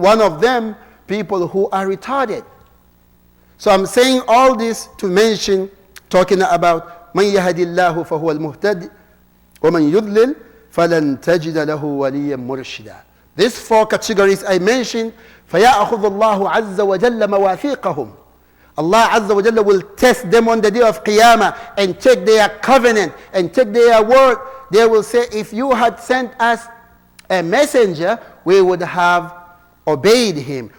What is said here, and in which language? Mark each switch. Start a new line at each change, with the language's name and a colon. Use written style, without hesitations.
English: One of them, people who are retarded. So I'm saying all this to mention, talking about
Arabic: من يهد الله فهو المهتد ومن يضلل فلن تجد له وليا مرشدا.
English: These four categories I mentioned,
Arabic: فيأخذ الله عز وجل مواثيقهم.
English: Allah Azza wa Jalla will test them on the day of Qiyamah and take their covenant and take their word. They will say, if you had sent us a messenger, we would have obeyed him.